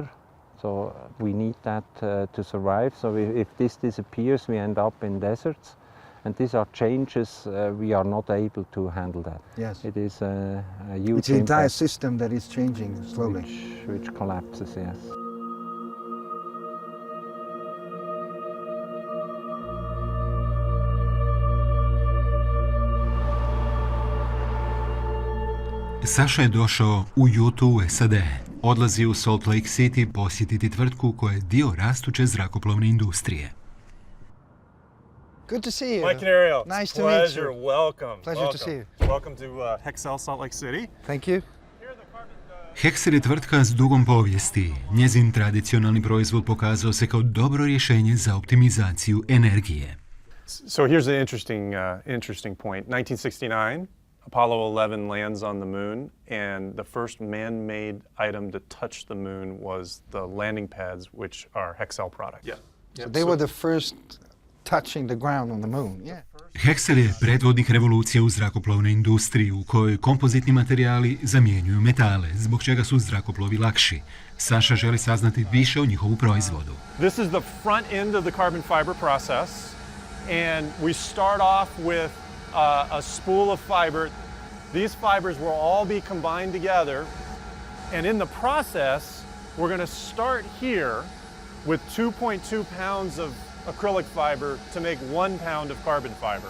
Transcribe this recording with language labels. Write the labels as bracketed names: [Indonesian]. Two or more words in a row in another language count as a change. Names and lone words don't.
[English] So we need that to survive. So if this disappears, we end up in deserts. And these are changes we are not able to handle that. Yes. It is a huge It's the entire impact system that is changing slowly. which collapses, yes. [Croatian] Saša je došao u Utah u SAD. Odlazi u Salt Lake City posjetiti tvrtku koja je dio rastuće zrakoplovne industrije. [English] Good to see you. Mike and Ariel, Nice to meet pleasure. you. Welcome. Pleasure to see you. Welcome to Hexcel Salt Lake City. Thank you. [Croatian] Hexcel je tvrtka s dugom povijesti. Njezin tradicionalni proizvod pokazao se kao dobro rješenje za optimizaciju energije. [English] So here's an interesting point. 1969, Apollo 11 lands on the moon, and the first man-made item to touch the moon was the landing pads, which are Hexcel products. Yeah. So they were the first touching the ground on the moon. Yeah. [Croatian] Hexcel je predvodnik revolucije u zrakoplovnoj industriji u kojoj kompozitni materijali zamjenjuju metale, zbog čega su zrakoplovi lakši. Saša želi saznati više o njihovu proizvodu. [English] This is the front end of the carbon fiber process, and we start off with a spool of fiber. These fibers will all be combined together, and in the process, we're going to start here with 2.2 pounds of acrylic fiber to make 1 pound of carbon fiber.